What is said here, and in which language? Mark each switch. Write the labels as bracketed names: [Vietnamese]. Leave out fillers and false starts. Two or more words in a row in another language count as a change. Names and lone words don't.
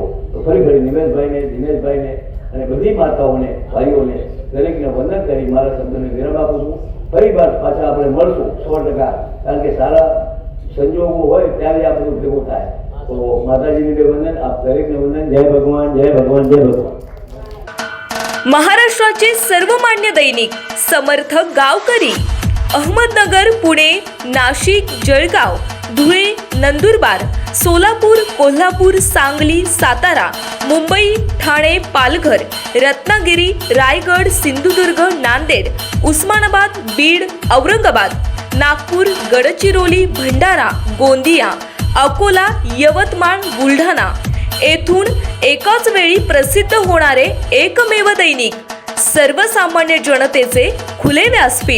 [Gujarati] તો ફરી નિમેશભાઈને, દિનેશભાઈને અને બધી માતાઓને, ભાઈઓને દરેકને વંદન કરી મારા શબ્દોને વિરામ આપું છું. ફરી વાર પાછા આપણે મળશું 100%, કારણ કે સારા સંજોગો હોય ત્યારે આ બધું ભેગું થાય. તો માતાજીને બે વંદન, આપ દરેકને વંદન. જય ભગવાન, જય ભગવાન, જય ભગવાન. [Marathi] महाराष्ट्राचे सर्वमान्य दैनिक समर्थ गावकरी अहमदनगर, पुणे, नाशिक, जळगाव, धुळे, नंदुरबार, सोलापूर, कोल्हापूर, सांगली, सातारा, मुंबई, ठाणे, पालघर, रत्नागिरी, रायगड, सिंधुदुर्ग, नांदेड, उस्मानाबाद, बीड, औरंगाबाद, नागपूर, गडचिरोली, भंडारा, गोंदिया, अकोला, यवतमाळ, बुलढाणा येथून एकाच वेळी प्रसिद्ध होणारे एकमेव दैनिक, सर्वसामान्य जनतेचे खुले व्यासपीठ.